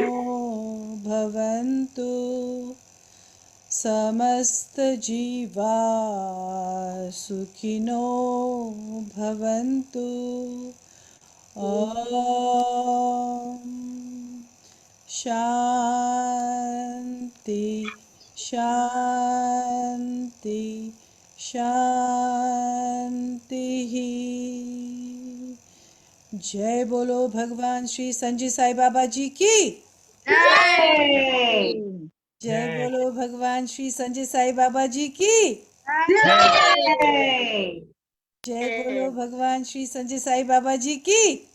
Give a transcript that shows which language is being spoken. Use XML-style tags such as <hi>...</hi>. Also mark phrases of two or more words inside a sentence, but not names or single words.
<sa>भवन्तु समस्त जीवा सुखिनो भवन्तु ॐ शान्ति शान्ति शान्तिः।</sa> <hi>जय बोलो भगवान श्री संजय साई बाबा जी की जय जय बोलो भगवान श्री संजय साई बाबा जी की जय जय बोलो भगवान श्री संजय साई बाबा जी की</hi>